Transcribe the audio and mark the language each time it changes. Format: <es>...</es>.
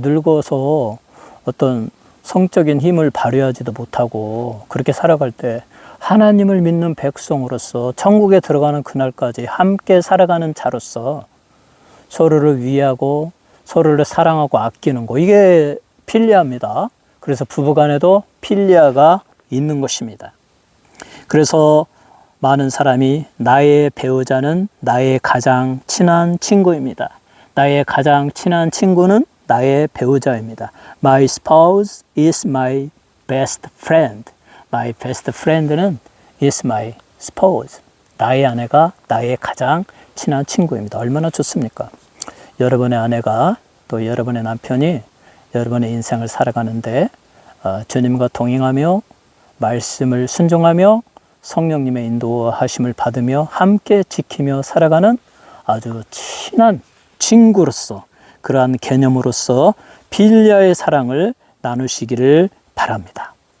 <ko>늙어서 어떤 성적인 힘을 발휘하지도 못하고 그렇게 살아갈 때 하나님을 믿는 백성으로서 천국에 들어가는 그날까지 함께 살아가는 자로서 서로를 위하고 서로를 사랑하고 아끼는 거, 이게 필리아입니다. 그래서 부부간에도 필리아가 있는 것입니다. 그래서 많은 사람이 나의 배우자는 나의 가장 친한 친구입니다. 나의 가장 친한 친구는 나의 배우자입니다.</ko> <en>My spouse is my best friend. My best friend</en> <ko>는</ko> <en>is my spouse.</en> <ko>나의 아내가 나의 가장 친한 친구입니다. 얼마나 좋습니까? 여러분의 아내가 또 여러분의 남편이 여러분의 인생을 살아가는데 주님과 동행하며 말씀을 순종하며 성령님의 인도하심을 받으며 함께 지키며 살아가는 아주 친한 친구로서, 그러한 개념으로서 필리아의 사랑을 나누시기를 바랍니다.</ko>